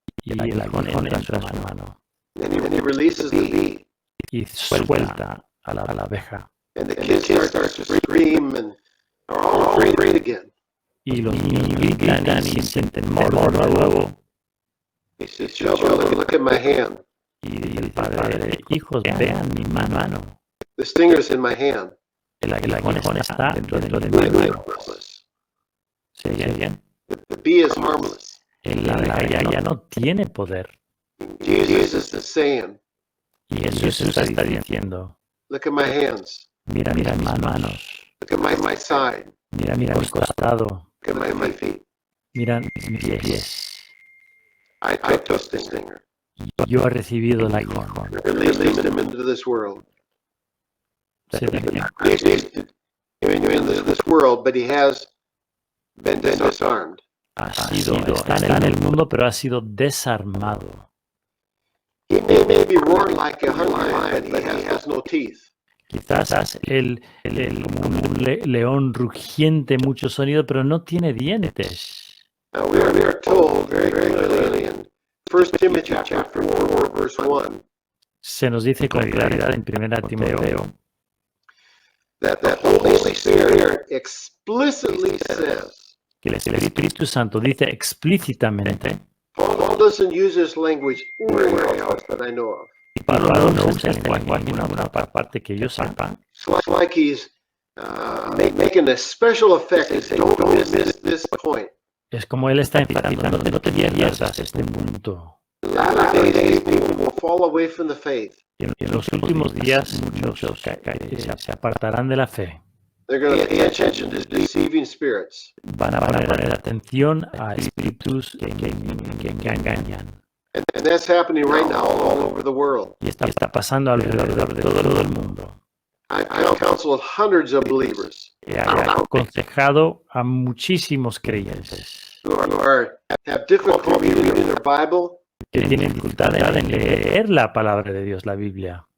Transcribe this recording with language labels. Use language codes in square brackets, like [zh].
[es] Y el aguijón entra en su mano. [en] And he releases the bee. [es] Y suelta a la abeja. [en] And the kid starts to scream and are all afraid again. [es] Y los niños gritan y sienten temor de nuevo. [en] He says, "Children, look at my hand. [es] Y el padre, hijos, vean mi mano. [en] The stinger's in my hand. [es] El aguijón está dentro de mi mano. [en] Harmless. [es] ¿Se oye bien? [en] The bee is harmless. [es] La abeja ya no tiene poder. [en] Jesus is saying, [es] Y Jesús está diciendo, [en] look at my hands. [es] mira mis manos, [en] Look at my side. [es] mira mi costado, [en] Look at my feet. [es] mira mis pies. [en] I took the stinger. [es] Yo he recibido el aguijón. [en] Released him into this world. [es] Se dice, [en] He's in this world, but he has been disarmed. [es] está en el mundo, pero ha sido desarmado. [en] He may be roaring like a lion, but he has no teeth. [es] Quizás como un león rugiente, mucho sonido, pero no tiene dientes. [en] Now we are told very clearly in 1 Timothy chapter 4, verse 1, [es] Se nos dice con claridad en 1 Timoteo [en] that the Holy Spirit explicitly says, [es] que el Espíritu Santo dice explícitamente, [en] Paul doesn't use this language anywhere else that I know of. [es] Pablo no usa este lenguaje en alguna parte que yo sepa. [en] It's like he's making a special effect and saying, don't miss this point. [es] Es como él está enfatizando, no te pierdas este punto. [en] Latter days people will fall away from the faith. [es] En los últimos días muchos se apartarán de la fe. [en] They're going to pay attention to deceiving spirits. [es] Van a poner atención a espíritus que engañan. [en] And that's happening right now all over the world. [es] Y está pasando alrededor de todo el mundo. [en] I've counseled hundreds of believers [es] He aconsejado a muchísimos creyentes [en] who have difficulty reading their Bible, [es] que tienen dificultad en leer la palabra de Dios, la Biblia.